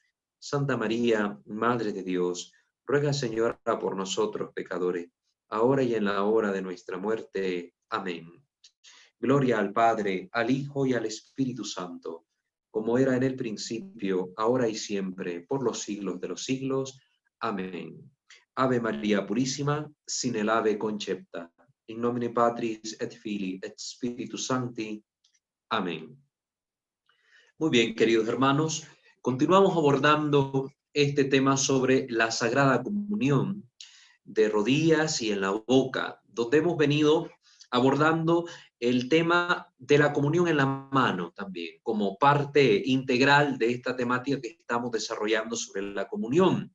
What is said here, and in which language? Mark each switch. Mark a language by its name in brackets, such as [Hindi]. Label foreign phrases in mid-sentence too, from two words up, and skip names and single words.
[Spanish] Santa María, Madre de Dios, ruega, Señora, por nosotros pecadores, ahora y en la hora de nuestra muerte. Amén. Gloria al Padre, al Hijo y al Espíritu Santo, como era en el principio, ahora y siempre, por los siglos de los siglos. Amén. Ave María Purísima, sin el ave concepta. [Latin] In nomine Patris et Filii et Spiritus Sancti. [Spanish] Amén. Muy bien, queridos hermanos, continuamos abordando este tema sobre la Sagrada Comunión de rodillas y en la boca, donde hemos venido abordando el tema de la comunión en la mano también, como parte integral de esta temática que estamos desarrollando sobre la comunión.